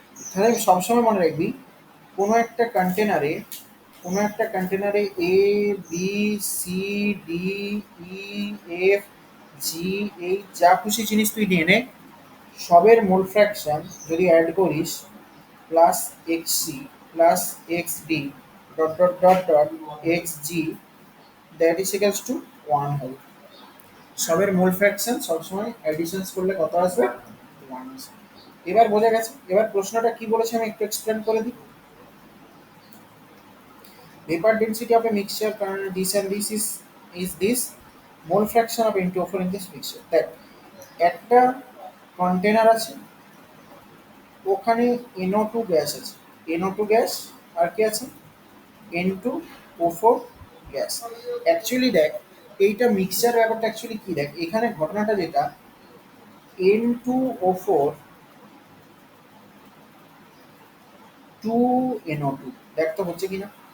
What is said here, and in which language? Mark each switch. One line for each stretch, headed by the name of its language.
Bangla: তাহলে সবসময় মনে রাখবি, কোনো একটা কন্টেনারে, কোনো একটা কন্টেনারে A B C D E F G, এই যা খুশি জিনিস তুই নিয়ে নে, সবের মোল ফ্র্যাকশন যদি অ্যাড করিস plus x C plus x D dot dot dot dot x G,
English: that is equals to
Bangla: 1 হবে। সবের মোল ফ্র্যাকশন সবসময় অ্যাডিশনস করলে কত আসবে? 1 আসবে। এবার বোঝা গেছে? এবার প্রশ্নটা কি বলেছে আমি একটু এক্সপ্লেন করে দিই।
English: Vapor density of a mixture, this and this is this, mole fraction of N2O4 in this mixture.
Bangla: দেখ, একটা কন্টেনার আছে, ওখানে NO2 গ্যাস আছে, NO2 গ্যাস, আর কি আছে? N2O4 gas. অ্যাকচুয়ালি দেখ, এইটা মিক্সচার ব্যাপারটা অ্যাকচুয়ালি কি, দেখ এখানে ঘটনাটা যেটা, N2O4 2NO2, দেখ তো হচ্ছে কিনা।